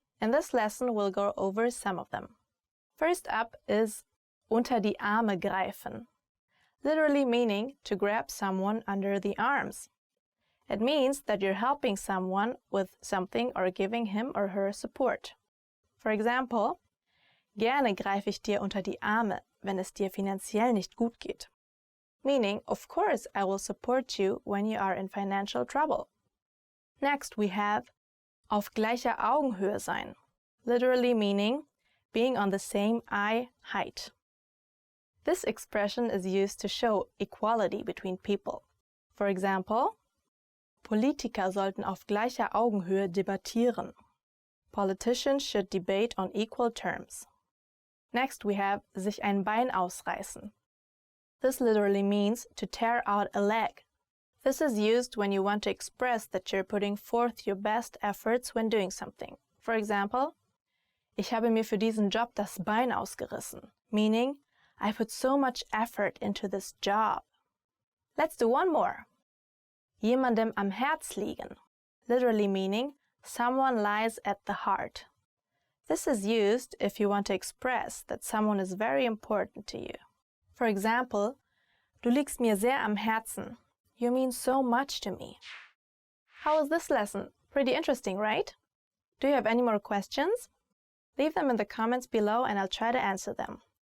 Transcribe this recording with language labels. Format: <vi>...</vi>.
<en>In this lesson, we'll go over some of them. First up is</en> <de>unter die Arme greifen,</de> <en>literally meaning to grab someone under the arms. It means that you're helping someone with something or giving him or her support. For example,</en> <de>gerne greife ich dir unter die Arme, wenn es dir finanziell nicht gut geht.</de> <en>Meaning, of course, I will support you when you are in financial trouble. Next, we have</en> <de>auf gleicher Augenhöhe sein,</de> <en>literally meaning being on the same eye height. This expression is used to show equality between people. For example,</en> <de>Politiker sollten auf gleicher Augenhöhe debattieren.</de> <en>Politicians should debate on equal terms. Next we have</en> <de>sich ein Bein ausreißen.</de> <en>This literally means to tear out a leg. This is used when you want to express that you're putting forth your best efforts when doing something. For example,</en> <de>ich habe mir für diesen Job das Bein ausgerissen,</de> <en>meaning I put so much effort into this job. Let's do one more.</en> <de>Jemandem am Herz liegen,</de> <en>literally meaning someone lies at the heart. This is used if you want to express that someone is very important to you. For example,</en> <de>du liegst mir sehr am Herzen.</de> <en>You mean so much to me. How was this lesson? Pretty interesting, right? Do you have any more questions? Leave them in the comments below and I'll try to answer them.</en>